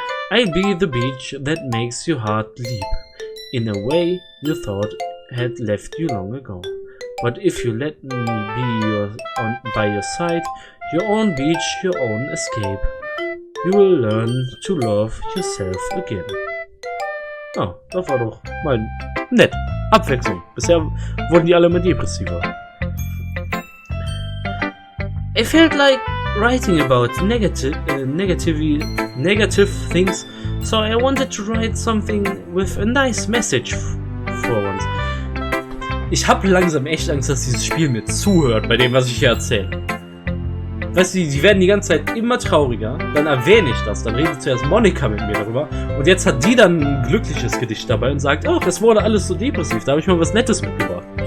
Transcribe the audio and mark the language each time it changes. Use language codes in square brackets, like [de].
[en] I'll be the beach that makes your heart leap in a way you thought had left you long ago. But if you let me be by your side, your own beach, your own escape, you will learn to love yourself again. [de] Oh, das war doch mal nett. Abwechslung. Bisher wurden die alle immer depressiver. [en] I felt like writing about negative things, so I wanted to write something with a nice message for once. [de] Ich habe langsam echt Angst, dass dieses Spiel mir zuhört bei dem, was ich hier erzähle. Weißt du, die werden die ganze Zeit immer trauriger, dann erwähne ich das, dann redet zuerst Monika mit mir darüber und jetzt hat die dann ein glückliches Gedicht dabei und sagt, ach, es wurde alles so depressiv, da habe ich mal was Nettes mitgebracht.